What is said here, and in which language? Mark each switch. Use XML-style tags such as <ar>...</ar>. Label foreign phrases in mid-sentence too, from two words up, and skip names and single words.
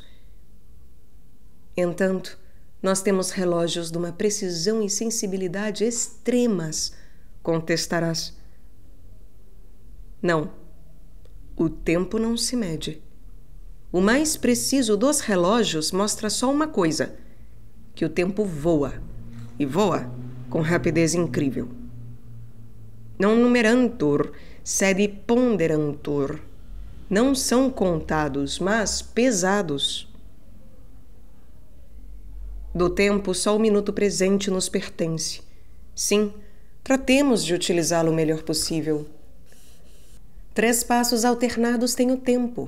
<pt>Entanto, nós temos relógios de uma precisão e sensibilidade extremas, contestarás. Não, o tempo não se mede. O mais preciso dos relógios mostra só uma coisa, que o tempo voa, e voa com rapidez incrível.</pt> <la>Non numerantur, sed ponderantur.</la> <pt>Não são contados, mas pesados. Do tempo, só o minuto presente nos pertence. Sim, tratemos de utilizá-lo o melhor possível. 3 passos alternados têm o tempo.</pt>